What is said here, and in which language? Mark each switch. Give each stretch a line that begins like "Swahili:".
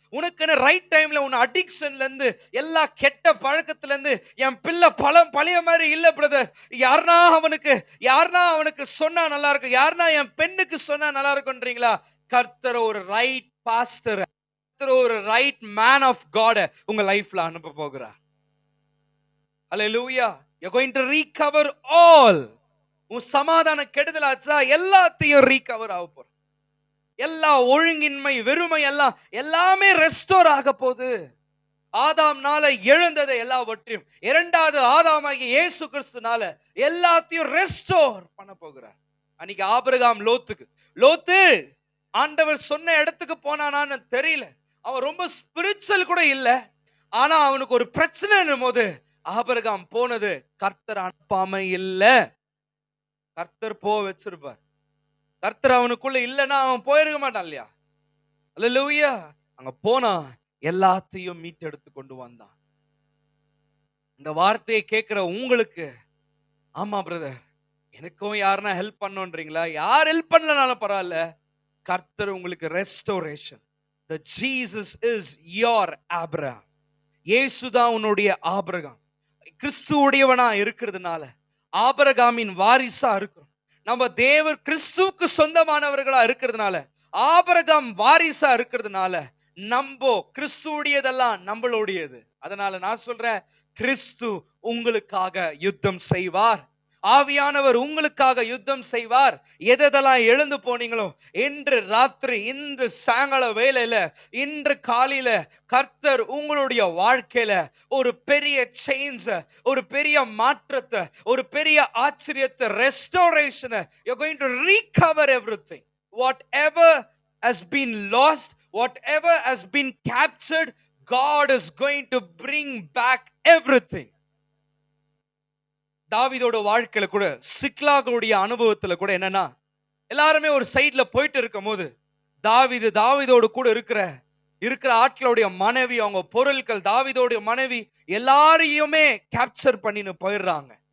Tamil: உனக்குன்னு ரைட் டைம்ல உன் அடிக்ஷன்ல இருந்து, எல்லா கெட்ட பழக்கத்துல இருந்து, என் பிள்ளை பழைய மாதிரி இல்ல பிரதர், யாருனா அவனுக்கு சொன்னா நல்லா இருக்கும், யாருனா என் பெண்ணுக்கு சொன்னா நல்லா இருக்கும்ன்றீங்களா? கர்த்தர் ஒரு ரைட் பாஸ்டர், ஒரு ரைட் மேன் ஆஃப் காட் உங்க லைஃப்ல அனுப்ப போகிறார்.
English: Hallelujah. You're going to recover all.
Tamil: உன் சமாதான கெடுதலாச்சா எல்லாத்தையும் ரீகவர் ஆக போற. எல்லா ஒழுங்கின்மை, வெறுமை எல்லாமே ரெஸ்டோர் ஆக போகுது. ஆதாம்னால எழுந்ததை எல்லாவற்றையும் இரண்டாவது ஆதாமாகிய இயேசு கிறிஸ்துனால எல்லாத்தையும் ரெஸ்டோர் பண்ண போகிறார். அன்னைக்கு ஆபிரகாம் லோத்து ஆண்டவர் சொன்ன இடத்துக்கு போனானான்னு தெரியல. அவன் ரொம்ப ஸ்பிரிச்சுவல் கூட இல்ல. ஆனா அவனுக்கு ஒரு பிரச்சனை போது ஆபிரகாம் போனது கர்த்தர் அனுப்பாம இல்ல. கர்த்தர் வச்சிருப்பார். கர்த்தர் அவனுக்குள்ள இல்லைன்னா அவன் போயிருக்க மாட்டான் இல்லையா? அல்லேலூயா. அங்க போனா எல்லாத்தையும் மீட்டெடுத்து கொண்டு வந்தான். இந்த வார்த்தையை கேட்கிற உங்களுக்கு, ஆமா பிரதர், எனக்கும் யாருன்னா ஹெல்ப் பண்ணோன்றீங்களா? யார் ஹெல்ப் பண்ணலனாலும் பரவாயில்ல, கர்த்தர் உங்களுக்கு restoration.
English: The Jesus is your Abraham.
Tamil: இயேசுதான் உன்னுடைய ஆபிரகாம். கிறிஸ்துவுடையவனா இருக்கிறதுனால ஆபிரகாமின் வாரிசா இருக்கிறோம். நம்ம தேவர் கிறிஸ்துவுக்கு சொந்தமானவர்களா இருக்கிறதுனால, ஆபிரகாம் வாரிசா இருக்கிறதுனால, நம்ம கிறிஸ்துவுடையதெல்லாம் நம்மளுடையது. அதனால நான் சொல்றேன், கிறிஸ்து உங்களுக்காக யுத்தம் செய்வார். ஆவியானவர் உங்களுக்காக யுத்தம் செய்வார். எதெல்லாம் எழுந்து போனீங்களோ இன்று ராத்திரி, இன்று சாயங்கால வேளையில, இன்று காலையில கர்த்தர் உங்களுடைய வாழ்க்கையில ஒரு பெரிய சேஞ்ச், ஒரு பெரிய மாற்றத்தை, ஒரு பெரிய ஆச்சரியத்தை, ரெஸ்டோரேஷனை,
English: you're going to recover everything. Whatever has been lost, whatever has been captured, God is going to bring back everything.
Tamil: தாவீதோட வாழ்க்கையில கூட, சிக்லாகுடைய அனுபவத்துல கூட என்னன்னா, எல்லாருமே ஒரு சைட்ல போயிட்டு இருக்கும் போது தாவீதோடு கூட இருக்கிற ஆட்களுடைய மனைவி, அவங்க பொருட்கள், தாவீதோடைய மனைவி எல்லாரையுமே கேப்சர் பண்ணின்னு போயிடுறாங்க.